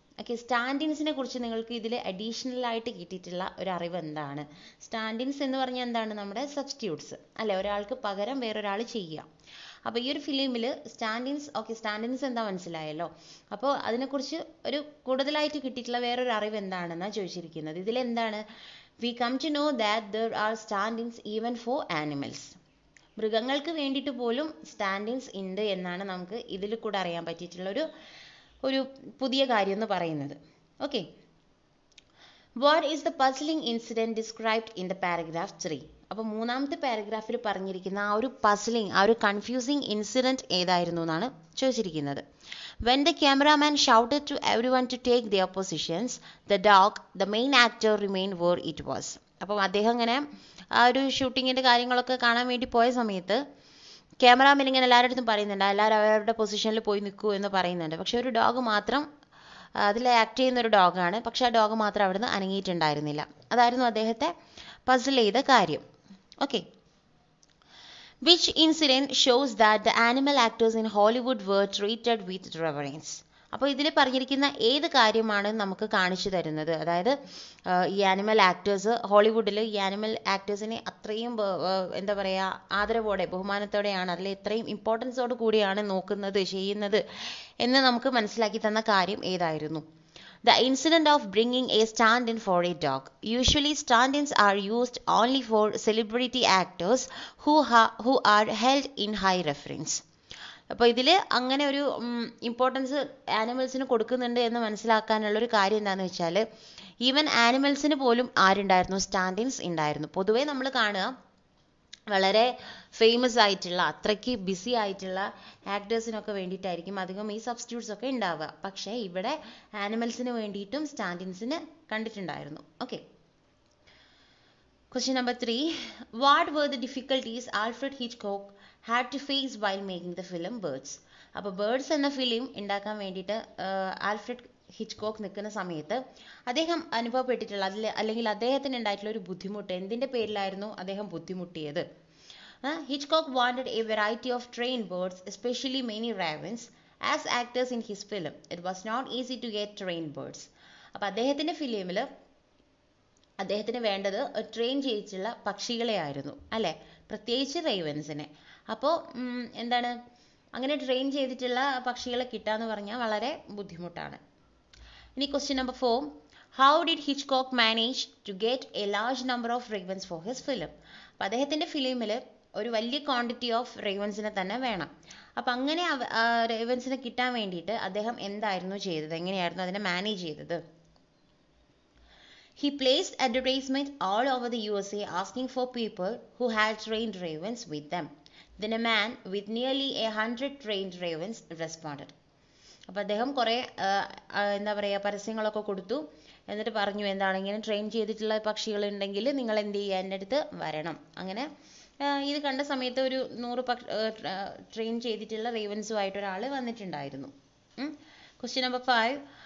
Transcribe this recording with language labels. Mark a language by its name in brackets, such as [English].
[Malayalam] Okay, സ്റ്റാൻഡിങ്സിനെ കുറിച്ച് നിങ്ങൾക്ക് ഇതിൽ അഡീഷണൽ ആയിട്ട് കിട്ടിയിട്ടുള്ള ഒരു അറിവ് എന്താണ്? സ്റ്റാൻഡിങ്സ് എന്ന് പറഞ്ഞാൽ എന്താണ്? നമ്മുടെ സബ്സ്റ്റിറ്റ്യൂട്ട്സ് അല്ലെ, ഒരാൾക്ക് പകരം വേറൊരാൾ ചെയ്യുക. അപ്പോൾ ഈ ഒരു ഫിലിമിൽ സ്റ്റാൻഡിങ്സ് എന്താ മനസ്സിലായല്ലോ. അപ്പോൾ അതിനെക്കുറിച്ച് ഒരു കൂടുതലായിട്ട് കിട്ടിയിട്ടുള്ള വേറൊരു അറിവ് എന്താണെന്നാണ് ചോദിച്ചിരിക്കുന്നത്. ഇതിലെന്താണ്? [English] We come to know that there are stand-ins even for animals. [Malayalam] മൃഗങ്ങൾക്ക് വേണ്ടിയിട്ട് പോലും സ്റ്റാൻഡിങ്സ് ഉണ്ട് എന്നാണ് നമുക്ക് ഇതിൽ കൂടെ അറിയാൻ പറ്റിയിട്ടുള്ള ഒരു പുതിയ കാര്യം എന്ന് പറയുന്നത്. [English] Okay, what is the puzzling incident described in the paragraph 3? [Malayalam] അപ്പോൾ മൂന്നാമത്തെ പാരഗ്രാഫിൽ പറഞ്ഞിരിക്കുന്ന ആ ഒരു പസിലിംഗ്, ആ ഒരു കൺഫ്യൂസിങ് ഇൻസിഡൻറ്റ് ഏതായിരുന്നു എന്നാണ് ചോദിച്ചിരിക്കുന്നത്. [English] When the cameraman shouted to everyone to take their positions, the dog, the main actor, remained where it was. [Malayalam] അപ്പം അദ്ദേഹം ഇങ്ങനെ ആ ഒരു ഷൂട്ടിങ്ങിൻ്റെ കാര്യങ്ങളൊക്കെ കാണാൻ വേണ്ടി പോയ സമയത്ത് ക്യാമറാമാൻ ഇങ്ങനെ എല്ലാവരുടെ അടുത്തും പറയുന്നുണ്ട്, എല്ലാവരും അവരവരുടെ പൊസിഷനിൽ പോയി നിൽക്കൂ എന്ന് പറയുന്നുണ്ട്. പക്ഷെ ഒരു ഡോഗ് മാത്രം, അതിൽ ആക്ട് ചെയ്യുന്ന ഒരു ഡോഗാണ്, പക്ഷെ ആ ഡോഗ് മാത്രം അവിടുന്ന് അനങ്ങിയിട്ടുണ്ടായിരുന്നില്ല. അതായിരുന്നു അദ്ദേഹത്തെ പസിൽ ചെയ്ത കാര്യം. [English] Okay, which incident shows that the animal actors in Hollywood were treated with reverence? [Malayalam] അപ്പോൾ ഇതിൽ പറഞ്ഞിരിക്കുന്ന ഏത് കാര്യമാണ് നമുക്ക് കാണിച്ചു തരുന്നത്? അതായത് ഈ ആനിമൽ ആക്ടേഴ്സ് ഹോളിവുഡിൽ ഈ ആനിമൽ ആക്ടേഴ്സിനെ അത്രയും എന്താ പറയുക, ആദരവോടെ ബഹുമാനത്തോടെയാണ്, അതിൽ ഇത്രയും ഇമ്പോർട്ടൻസോട് കൂടിയാണ് നോക്കുന്നത്, ചെയ്യുന്നത് എന്ന് നമുക്ക് മനസ്സിലാക്കി തന്ന കാര്യം ഏതായിരുന്നു? [English] The incident of bringing a stand-in for a dog. Usually stand-ins are used only for celebrity actors who are held in high reverence. [Malayalam] അപ്പോൾ ഇതിൽ അങ്ങനെ ഒരു ഇമ്പോർട്ടൻസ് ആനിമൽസിന് കൊടുക്കുന്നുണ്ട് എന്ന് മനസ്സിലാക്കാനുള്ളൊരു കാര്യം എന്താണെന്ന് വെച്ചാൽ ഈവൻ ആനിമൽസിന് പോലും ആരുണ്ടായിരുന്നു, സ്റ്റാൻഡിൻസ് ഉണ്ടായിരുന്നു. പൊതുവേ നമ്മൾ കാണുക വളരെ ഫേമസ് ആയിട്ടുള്ള അത്രയ്ക്ക് ബിസി ആയിട്ടുള്ള ആക്ടേഴ്സിനൊക്കെ വേണ്ടിയിട്ടായിരിക്കും അധികം ഈ സബ്സ്റ്റിറ്റ്യൂട്ട്സ് ഒക്കെ ഉണ്ടാവുക. പക്ഷേ ഇവിടെ ആനിമൽസിന് വേണ്ടിയിട്ടും സ്റ്റാൻഡിൻസിന് കണ്ടിട്ടുണ്ടായിരുന്നു. [English] Okay. Question number 3. What were the difficulties Alfred Hitchcock had to face while making the film Birds? [Malayalam] അപ്പോൾ ബേർഡ്സ് എന്ന ഫിലിം ഉണ്ടാക്കാൻ വേണ്ടിയിട്ട് ആൽഫ്രഡ് ഹിച്ച്കോക്ക് നിൽക്കുന്ന സമയത്ത് അദ്ദേഹം അനുഭവപ്പെട്ടിട്ടുള്ള അല്ലെങ്കിൽ അദ്ദേഹത്തിന് ഉണ്ടായിട്ടുള്ള ഒരു ബുദ്ധിമുട്ട് എന്തിൻ്റെ പേരിലായിരുന്നു അദ്ദേഹം ബുദ്ധിമുട്ടിയത്? [English] Hitchcock wanted a variety of trained birds, especially many ravens, as actors in his film. It was not easy to get trained birds. [Malayalam] അപ്പോൾ അദ്ദേഹത്തിൻ്റെ ഫിലിമിൽ അദ്ദേഹത്തിന് വേണ്ടത് ട്രെയിൻ ചെയ്യിച്ചുള്ള പക്ഷികളെ ആയിരുന്നു അല്ലേ, പ്രത്യേകിച്ച് റേവൻസിനെ. അപ്പോൾ എന്താണ്, അങ്ങനെ ട്രെയിൻ ചെയ്തിട്ടുള്ള പക്ഷികളെ കിട്ടാന്ന് പറഞ്ഞാൽ വളരെ ബുദ്ധിമുട്ടാണ്. ഇനി question number 4. [English] How did Hitchcock manage to get a large number of ravens for his film? [Malayalam] അപ്പം അദ്ദേഹത്തിൻ്റെ ഫിലിമിൽ ഒരു വലിയ ക്വാണ്ടിറ്റി ഓഫ് റേവൻസിനെ തന്നെ വേണം. അപ്പം അങ്ങനെ റേവൻസിനെ കിട്ടാൻ വേണ്ടിയിട്ട് അദ്ദേഹം എന്തായിരുന്നു ചെയ്തത്, എങ്ങനെയായിരുന്നു അതിനെ മാനേജ് ചെയ്തത്? [English] He placed advertisements all over the USA asking for people who had trained ravens with them. Then a man with nearly 100 trained ravens responded. [Malayalam] അപ്പോൾ അദ്ദേഹം കുറേ എന്താ പറയുക പരസ്യങ്ങളൊക്കെ കൊടുത്തു. എന്നിട്ട് പറഞ്ഞു എന്താണ്, ഇങ്ങനെ ട്രെയിൻ ചെയ്തിട്ടുള്ള പക്ഷികളുണ്ടെങ്കിൽ നിങ്ങൾ എന്ത് ചെയ്യുക, എൻ്റെ അടുത്ത് വരണം. അങ്ങനെ ഇത് കണ്ട സമയത്ത് ഒരു 100 ട്രെയിൻ ചെയ്തിട്ടുള്ള റേവൻസുമായിട്ട് ഒരാൾ വന്നിട്ടുണ്ടായിരുന്നു. Question number 5.